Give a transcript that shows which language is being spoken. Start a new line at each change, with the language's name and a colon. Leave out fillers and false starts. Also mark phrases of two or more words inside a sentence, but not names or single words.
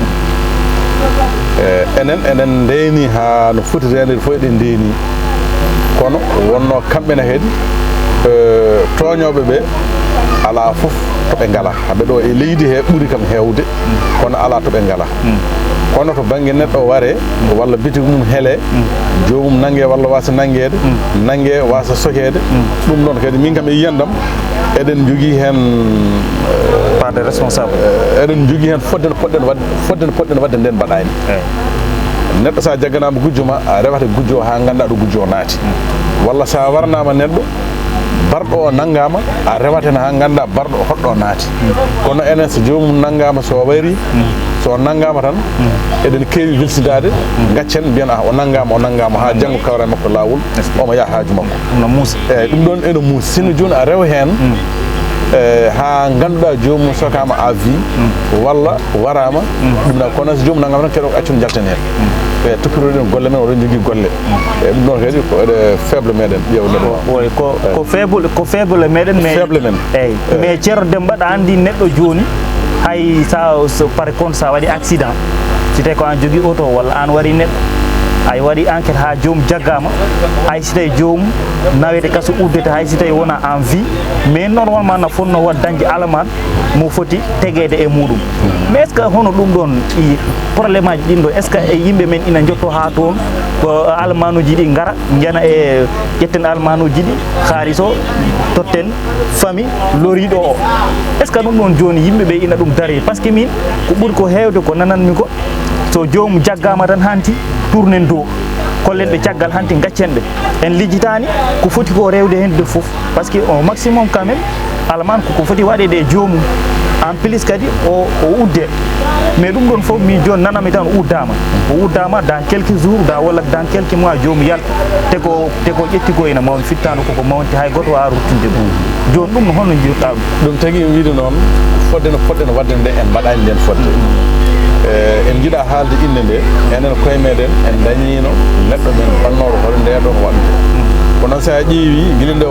Fula: enen ndeni ha no foti renede fof eɗen ndeni kono wonno kamɓene kadi toñoɓe ɓe ala fof toɓe ngala haɓe ɗo e leydi he ɓuuri kam hewde kono ala toɓe ngala kono to banggue neɗɗo ware walla bitig mum heele jomum nangue walla wasa nanguede nangue wasa sokede ɗum ɗon kadi min kam e yiyandam eɗen jogui hen
French: pas de responsable
Fula: eɗen jogui hen fodde poɗɗen wadde nden mbaɗani neɗɗo sa jagganama gujjo ma a rewata gujjo ha ganda ɗo gujjo naati walla sa warnama neɗɗo barɗo o nanggama a rewaten ha ganda barɗo hoɗɗo naati kono enen so jomum nanggama so wari so nanggama tan eɗen keewi wilsidade gaccen mbiyan o nanggama ha janggo kawra makko lawol omo yaa haaju makko no muusi eyyi ɗum ɗon ene muusi sino joni a rewa hen ha ganduɗa jomum sokama
French: à vie
Fula: walla warama ɗum ɗa kono so jomum nanggama tan keɗo ko accum jalten hen e tokkiroɗen golle men oɗon jogui golle e ɗum ɗon kadi ko faible meɗen ƴewde ɗo ko faible meɗen faible men eyyi mais ceerno Demba ɗa andi neɗɗo joni hay sa
French: par contre
Fula: sa waɗi accident si tawi ko an jogui auto walla an wari neɗɗo ay waɗi enquête ha joomum jaggama hay si tawi joomum nawete kaso uddete hay si tawi wona
French: en vie mais normalement
Fula: no fonno wat dañde alaman mo foti teguede e muɗum mais
French: est ce que
Fula: hono ɗum ɗon probléme aji ɗin ɗo
French: est ce que
Fula: e yimɓe men ina jotto ha toon ko almanuji ɗi gara jana e ƴetten almanuji ɗi haalis o totten famille loriɗo o
French: est ce que
Fula: ɗum ɗon joni yimɓeɓe ina ɗum dari
French: par ce que
Fula: min ko ɓuuri ko hewde ko nananmi ko so jomum jaggama tan hanti tournen dow kollen ɓe caggal hanti gaccen ɓe en lijjitani ko foti ko rewde hen de foof
French: par ce que au maximum quand même
Fula: alaman koko foti waɗede e jomum
French: en plus
Fula: kadi o udde mais ɗum ɗon foof min joni nanami tan o uddama
French: dans quelques jours
Fula: walla
French: dans quelques mois
Fula: jomum yalta te ko ƴetti ko ina mawni fittano koko mawnti hay goto wawa ruttinde ɗum joni ɗum no holno jiirɗa ɗum tagui wiide noon fodde no poɗɗen wadde nde en mbaɗani nden fodde en jiiɗa haalde inde nde enen koye meɗen en dañino neɗɗo men bannoɗo hoto nde ɗo ko waɗde kono sa ƴeewi guila nde o